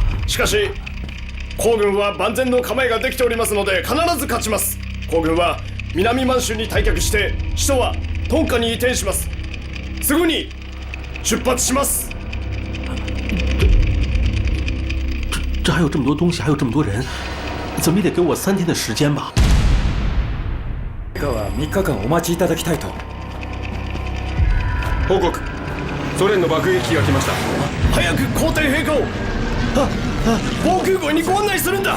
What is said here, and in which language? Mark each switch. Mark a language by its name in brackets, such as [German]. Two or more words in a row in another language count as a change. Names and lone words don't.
[Japanese] しかし皇軍は万全の構えができておりますので必ず勝ちます。皇軍は南満州に退却して首都はトンカに移転します。すぐに出発します。 [Chinese] 这还有这么多东西，还有这么多人，怎么也得给我3天的时间吧。 [Japanese] 陛下は3日間お待ちいただきたいと。報告。ソ連の爆撃機が来ました。早く皇帝陛下を防空壕にご案内するんだ。